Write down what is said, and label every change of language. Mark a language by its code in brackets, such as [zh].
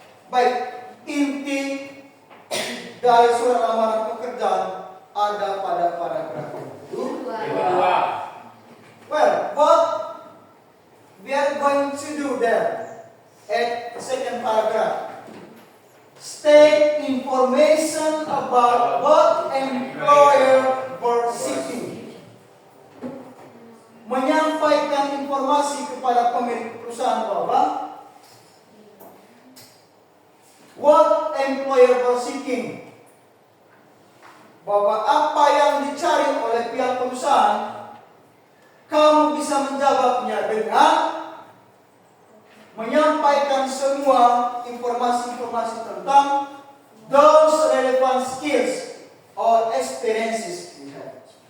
[id] Baik, inti dari surat lamaran pekerjaan ada pada paragraf kedua. [en] Well, what we are going to do there at the second paragraph, state information about what employer were seeking. [id] Menyampaikan informasi kepada pemilik perusahaan bahwa [en] what employer were seeking, [id] bahwa apa yang dicari oleh pihak perusahaan, kamu bisa menjawabnya dengan menyampaikan semua informasi-informasi tentang [en] those relevant skills or experiences you have.